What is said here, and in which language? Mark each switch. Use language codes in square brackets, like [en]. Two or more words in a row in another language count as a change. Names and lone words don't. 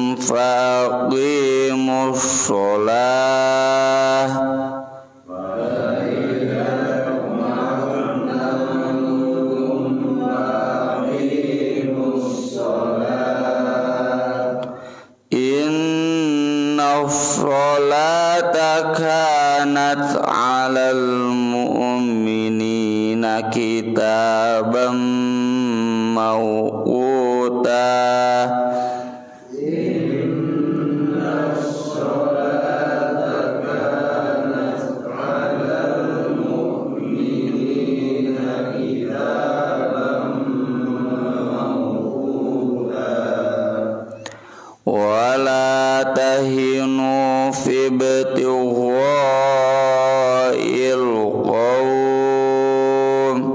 [ar] فأقيموا الصلاة إن الصلاة كانت على المؤمنين كتابا موقوتا. إن الصلاة كانت على المؤمنين كتابا موقوتا. ولا تهنوا في ابتغاء القوم